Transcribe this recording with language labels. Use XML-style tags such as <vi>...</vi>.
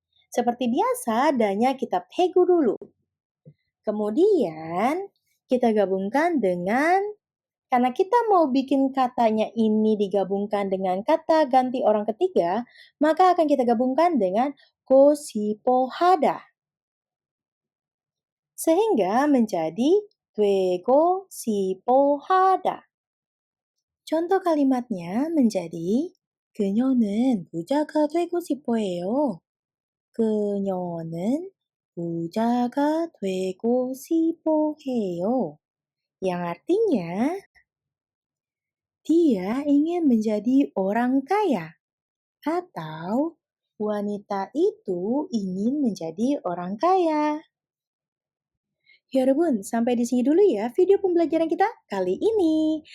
<id>Seperti biasa, danya kita pegu dulu. Kemudian kita gabungkan dengan, karena kita mau bikin katanya ini digabungkan dengan kata ganti orang ketiga, maka akan kita gabungkan dengan gosipohada. Sehingga menjadi</id> <ko>되고 싶어하다.</ko> <id>Contoh kalimatnya menjadi</id> <ko>그녀는 부자가 되고 싶어해요. 그녀는 부자가 되고 싶어해요.</ko> <id>Yang artinya, dia ingin menjadi orang kaya. Atau wanita itu ingin menjadi orang kaya. Yorobun, sampai di sini dulu ya video pembelajaran kita kali ini.</id>